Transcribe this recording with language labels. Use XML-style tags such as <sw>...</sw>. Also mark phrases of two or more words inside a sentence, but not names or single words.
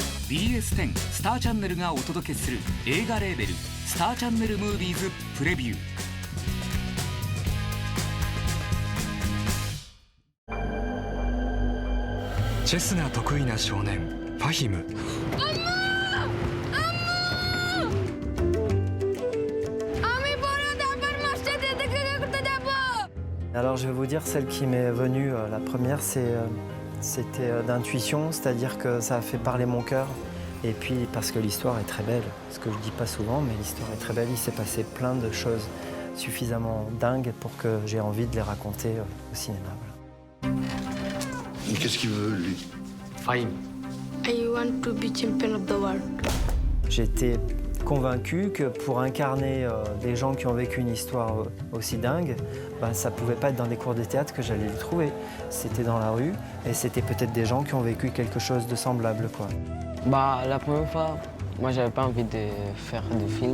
<ja>BS10 スターチャンネルがお届けする映画レーベルスターチャンネルムービーズプレビュー。チェスが得意な少年ファヒム。</ja> <fr>Alors je vais vous dire, celle qui m'est venue, la première, c'était d'intuition, c'est-à-dire que ça a fait parler mon cœur. Et puis parce que l'histoire est très belle, ce que je dis pas souvent, mais l'histoire est très belle, il s'est passé plein de choses suffisamment dingues pour que j'ai envie de les raconter au cinéma. Voilà. Qu'est-ce qu'il veut, lui? Fahim.</fr> <en>I want to be champion of the world.</en> <fr>J'étais convaincu que pour incarner des gens qui ont vécu une histoire aussi dingue, ben, ça pouvait pas être dans des cours de théâtre que j'allais les trouver. C'était dans la rue et c'était peut-être des gens qui ont vécu quelque chose de semblable, quoi. Bah, la première fois, moi, j'avais pas envie de faire des films.</fr>